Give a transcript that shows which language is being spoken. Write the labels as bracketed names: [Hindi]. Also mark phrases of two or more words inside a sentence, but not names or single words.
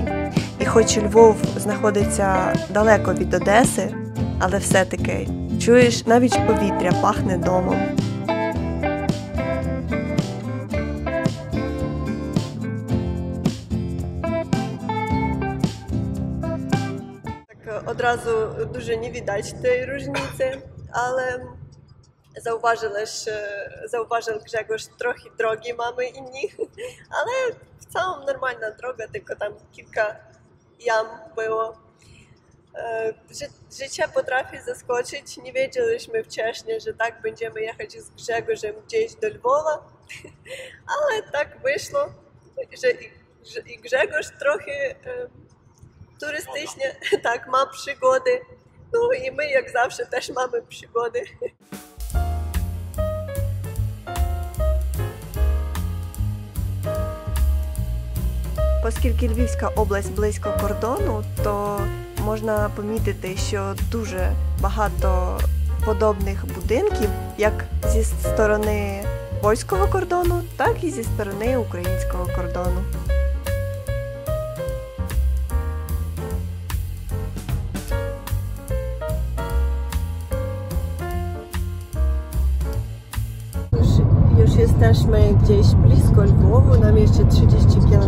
[Ukrainian] І хоч Львов знаходиться далеко від Одеси, але все-таки чуєш, навіть повітря пахне домом. [Polish] От od razu дуже nie widać tej różnicy, ale zauważył Grzegorz, trochę drogi mamy inni, ale całą normalna droga, tylko tam kilka jam było. Życie potrafi zaskoczyć. Nie wiedzieliśmy wcześniej, że tak będziemy jechać z Grzegorzem gdzieś do Lwowa, ale tak wyszło, że i Grzegorz trochę turystycznie tak ma przygody. No i my jak zawsze też mamy przygody. [Ukrainian] Оскільки Львівська область близько кордону, то можна помітити, що дуже багато подобних будинків, як зі сторони польського кордону, так і зі сторони українського кордону. [Polish] Już jesteśmy gdzieś blisko Lwowu, nam jeszcze 30 km.